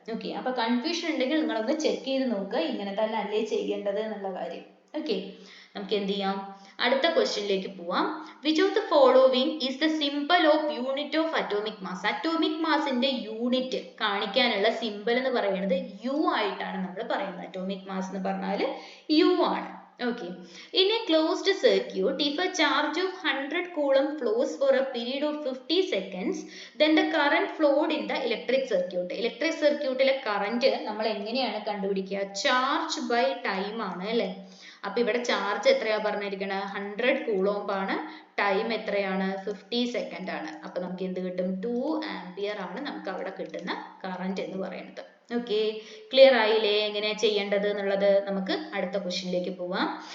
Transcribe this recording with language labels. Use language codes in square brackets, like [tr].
[ml] Okay, അപ്പൊ confusion ഉണ്ടെങ്കിൽ നിങ്ങളൊന്ന് ചെക്ക് ചെയ്ത് നോക്കുക, ഇങ്ങനെ തന്നെ അല്ലേ ചെയ്യേണ്ടത് എന്നുള്ള കാര്യം. ഓക്കെ, നമുക്ക് എന്ത് ചെയ്യാം? അടുത്ത ക്വസ്റ്റ്യനിലേക്ക് പോവാം. [en] Which of the following is the symbol of unit of atomic mass? [ml] Atomic മാസിന്റെ unit കാണിക്കാനുള്ള സിംബൽ എന്ന് പറയുന്നത് u ആയിട്ടാണ് നമ്മൾ പറയുന്നത്. അറ്റോമിക് മാസ് എന്ന് പറഞ്ഞാൽ u ആണ്. [en] Okay, in a closed circuit, if a charge of 100 coulomb flows for a period of 50 seconds, then the current flowed in the electric circuit. [ml] Electric circuit ile current നമ്മൾ എങ്ങനെയാണ് കണ്ടുപിടിക്കുക? Charge by time ആണ് അല്ലേ? അപ്പൊ ഇവിടെ charge എത്രയാ പറഞ്ഞിരിക്കുന്നത്? 100 coulomb ആണ്, ടൈം എത്രയാണ്? 50 സെക്കൻഡ് ആണ്. അപ്പൊ നമുക്ക് എന്ത് കിട്ടും? 2 ആംപിയർ ആണ് നമുക്ക് അവിടെ കിട്ടുന്ന കറന്റ് എന്ന് പറയുന്നത്. ഓക്കെ, ക്ലിയർ ആയില്ലേ എങ്ങനെയാ ചെയ്യേണ്ടത് എന്നുള്ളത്? നമുക്ക് അടുത്ത ക്വസ്റ്റ്യനിലേക്ക് പോവാം.